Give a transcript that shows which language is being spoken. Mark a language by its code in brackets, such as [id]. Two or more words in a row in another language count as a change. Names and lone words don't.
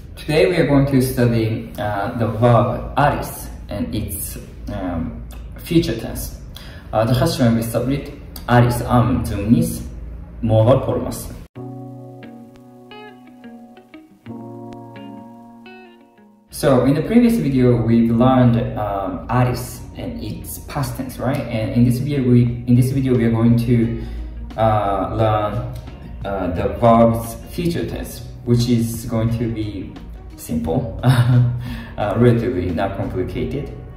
[en] Today we are going to study the verb არის and its future tense. [ka] დღეს ვისწავლით არის ამ ძღვნის მომავალ ფორმას. [en] So in the previous video we learned არის and its past tense, right? And in this video we are going to learn the verb's future tense, which is going to be simple, relatively not complicated.